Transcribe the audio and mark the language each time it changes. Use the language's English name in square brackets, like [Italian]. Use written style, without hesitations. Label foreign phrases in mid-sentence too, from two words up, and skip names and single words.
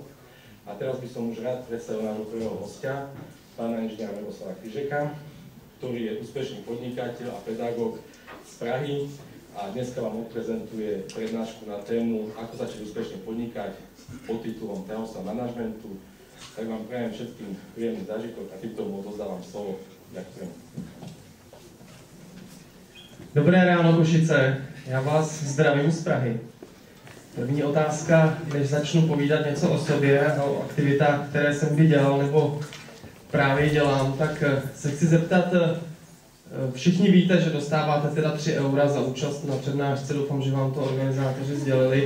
[Slovak] A teraz by som už rád predstavil nášho prvého hostia, pána inžiniera Miroslava Kryžeka, ktorý je úspešný podnikateľ a pedagóg z Prahy a dneska vám odprezentuje prednášku na tému Ako začať úspešne podnikať pod titulom Tajomstvá manažmentu. Tak vám prajem všetkým príjemný zážitok a týmto mu odozdávam slovo. Ďakujem. [Czech] Dobré ráno, Košice. Já vás zdravím z Prahy. První otázka, než začnu povídat něco o sobě a o aktivitách, které jsem kdy dělal nebo právě dělám, tak se chci zeptat, všichni víte, že dostáváte teda 3 € za účast na přednášce, doufám, že vám to organizátoři sdělili.